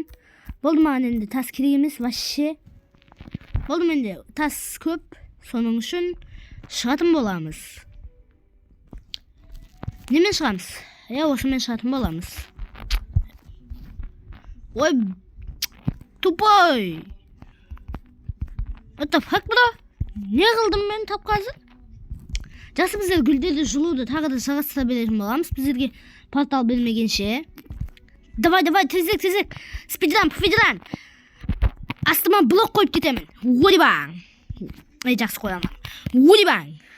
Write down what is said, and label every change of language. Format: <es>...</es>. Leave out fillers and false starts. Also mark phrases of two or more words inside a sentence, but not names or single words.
<kk>Болды маған енді тас керек емес, вообще. Болды менде тас көп. Соның үшін шығатын боламыз. Немен шығамыз? Осымен шығатын боламыз.</kk> <ru>Ой, тупой.</ru> <en>What the fuck, bro?</en> <kk>Не қылдым мен тап қазір? Жақсы, біздер гүлдерді жылуды тағы да жалғастыра беретін боламыз. Біздерге портал бермегенше. Давай, тезек. Спидран. Астыма блок қойып кетемін. Урибаң. Жақсы қоямын. Урибаң.</kk>